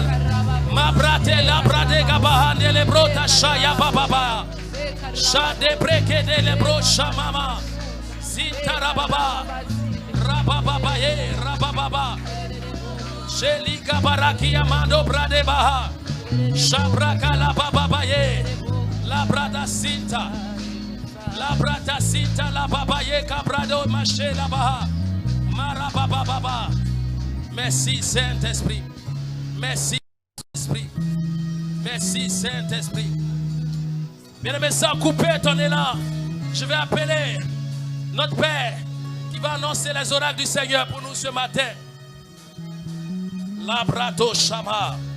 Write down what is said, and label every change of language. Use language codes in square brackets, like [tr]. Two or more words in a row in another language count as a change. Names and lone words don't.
[fr] Ma brate la brade gabahande le brota shaya baba. Shade breke de le bro shamama. Zintara baba. Rababa ye rababa. Shelika baraki amando brade baha. Shabraka la baba ye. La brada sinta. La brada sinta la baba ye cabrado mache la baha. Marababa baba. Merci Saint-Esprit. Merci Saint-Esprit. Merci Saint-Esprit. Bien-aimé, sans couper ton élan, je vais appeler notre Père qui va annoncer les oracles du Seigneur pour nous ce matin. Labrato Shama.